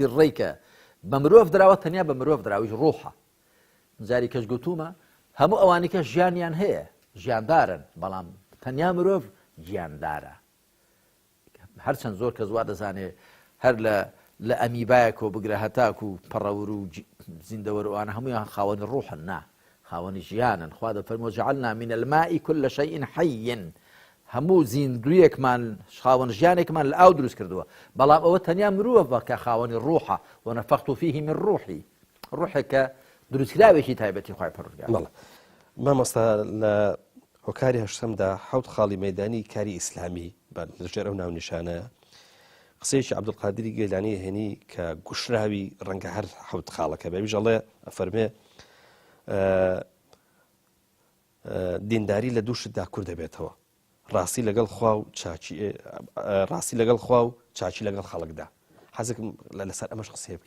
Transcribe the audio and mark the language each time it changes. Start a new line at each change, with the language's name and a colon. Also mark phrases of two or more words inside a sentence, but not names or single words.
Central Kurdish: سیڕەی کە بە مرۆڤ دراوە تەنیا بە مرۆڤ دراویش ڕوحە جاری کەش گوتومە هەموو ئەوانی کە ژیانیان هەیە ژیاندارن بەڵام تەنیا مرۆڤ گیاندارە هەرچەند زۆر کەس وا دەزانێ هەر لە ئەمیبایەک و بگرە هەتاک و پەڕەور و زیندەوەر وانە هەمویان خاوەنی ڕوحن نا خاوەنی ژیانن خوا دەفەرمێ
Arabic: جعلنا من الماء كل شيء حي
Central Kurdish: هەموو زیندویەکمان خاوەن ژیانێکمان لە ئاو دروست کردووە بەڵام ئەوە تەنیا مرۆڤە کە خاوەنی ڕوحە
Arabic: ونفخت فيه من روحي
Central Kurdish: ڕوحێکە دروستکراوێکی تایبەتی خوای پەروەردگار مامۆستا لە هۆکاری هەشتمدا حەوت خاڵی مەدانی کاری ئیسلامی لەژێر ئەو ناونیشانەیە قسەیەکی عەبدولقادری گەیلانی هێنی کە گوشراوی ڕەنگە هەر حەوت خاڵەکە بێ ژەڵێ ئەفەرمێ دینداری لە دووشتدا کوور دەبێتەوە ڕاستی لەگەڵ خوا و چاچی لەگەڵ خەڵکدا حەزێکم لەسەر ئەمەش قسێ بکەین